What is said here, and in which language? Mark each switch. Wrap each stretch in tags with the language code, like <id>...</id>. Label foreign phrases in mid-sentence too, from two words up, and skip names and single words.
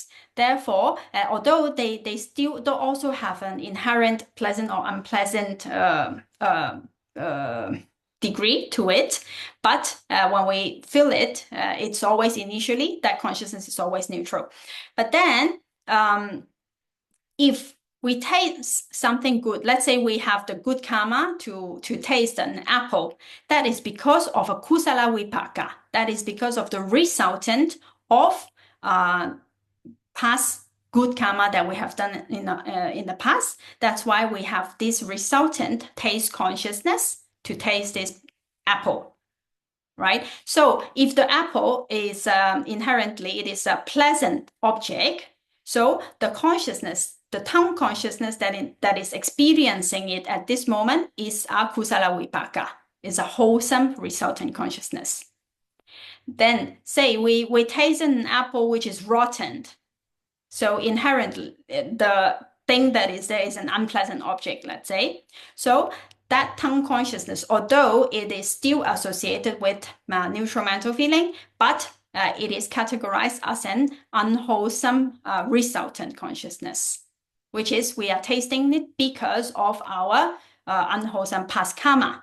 <en>Therefore, although they still do also have an inherent pleasant or unpleasant degree to it, but when we feel it, it's always initially, that consciousness is always neutral. But then if we taste something good, let's say we have the good karma to taste an apple, that is because of a</en> <pi>kusala vipaka.</pi> <en>That is because of the resultant of past good karma that we have done in the past. That's why we have this resultant taste consciousness to taste this apple, right? So if the apple is inherently, it is a pleasant object, so the consciousness, the tongue consciousness that is experiencing it at this moment is a</en> <pi>kusala vipaka,</pi> <en>is a wholesome resultant consciousness. Then say we taste an apple which is rotten. So inherently, the thing that is there is an unpleasant object, let's say. So that tongue consciousness, although it is still associated with neutral mental feeling, but it is categorized as an unwholesome resultant consciousness, which is we are tasting it because of our unwholesome past karma.</en>